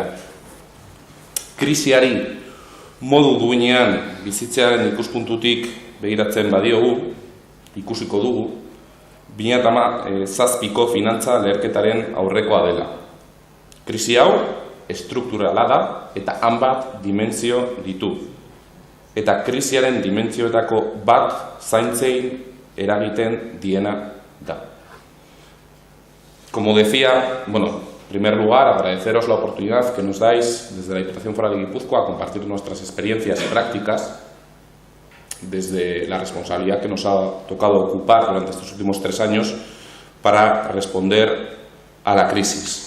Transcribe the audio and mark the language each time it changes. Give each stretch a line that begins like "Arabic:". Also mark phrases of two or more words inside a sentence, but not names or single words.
Basque: Krisiari modu duinean bizitzearen ikuspuntutik begiratzen badiogu, ikusiko dugu, 2007ko finantza leherketaren aurrekoa dela. Krisi hau estrukturala da eta hainbat dimentsio ditu. Eta krisiaren dimentsioetako bat zaintzein eragiten diena da.
Spanish: Como decía, en primer lugar, agradeceros la oportunidad que nos dais desde la Diputación Foral de Guipúzcoa a compartir nuestras experiencias prácticas desde la responsabilidad que nos ha tocado ocupar durante estos últimos 3 años para responder a la crisis.